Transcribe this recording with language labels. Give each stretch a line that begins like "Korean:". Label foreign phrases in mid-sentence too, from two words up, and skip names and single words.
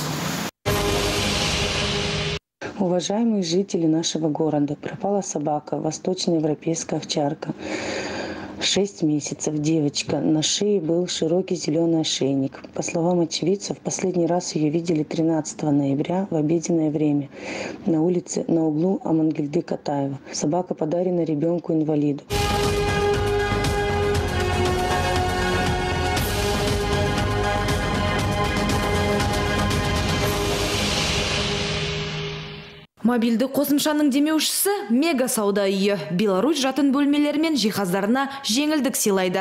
Russian: Уважаемые жители нашего города, пропала собака, восточноевропейская овчарка. 6 месяцев, девочка. На шее был широкий зеленый ошейник. По словам очевидцев, последний раз ее видели 13 ноября в обеденное время на улице на углу Амангельды-Катаева. Собака подарена ребенку-инвалиду.
Kazakh: Мобилді қосымшаның демеушісі мега сауда үйі. Беларусь жатын бөлмелері мен жиһаздарына жеңілдік сыйлайды.